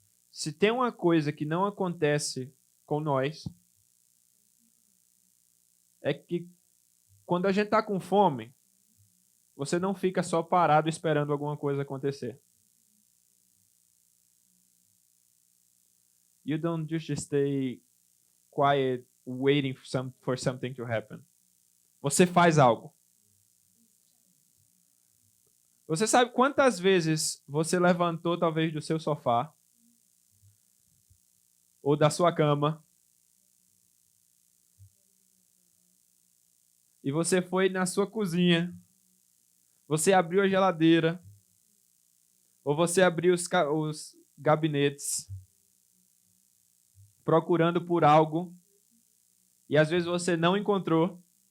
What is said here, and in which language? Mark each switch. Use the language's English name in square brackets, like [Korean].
[Portuguese] Se tem uma coisa que não acontece com nós, é que quando a gente está com fome, você não fica só parado esperando alguma coisa acontecer. [English] You don't just stay quiet waiting for something to happen. [Portuguese] Você faz algo. Você sabe quantas vezes você levantou talvez do seu sofá ou da sua cama e você foi na sua cozinha, você abriu a geladeira ou você abriu os gabinetes procurando por algo e às vezes você não encontrou.